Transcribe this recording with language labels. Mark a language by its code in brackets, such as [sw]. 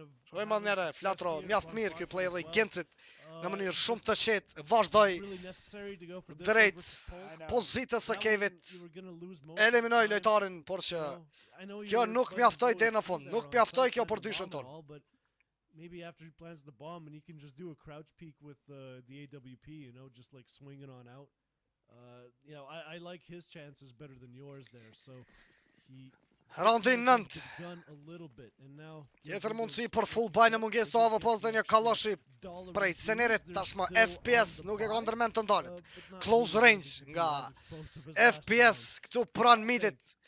[sq] Shojmë njerë, Flatro, mjaft mirë kjo play dhe Gencit në mënyrë shumë të qetë, vazhdoj drejt pozitës së kevit, eliminoj lojtarin, por që kjo nuk mjaftoj deri në fund, nuk mjaftoj kjo për dyshën tonë. [en] Maybe after he plants the bomb and he can just do a crouch peek with the AWP, you know, just like swinging on out. You know, I like his chances better than yours there, so he [sq] Raundi 9. Tjetër mundësi për full buy në mungesë të AWP-s dhe një kalloshi prej scenerit, tashmë FPS nuk e ka ndërmend të ndalet. Close range nga FPS këtu pranë midit.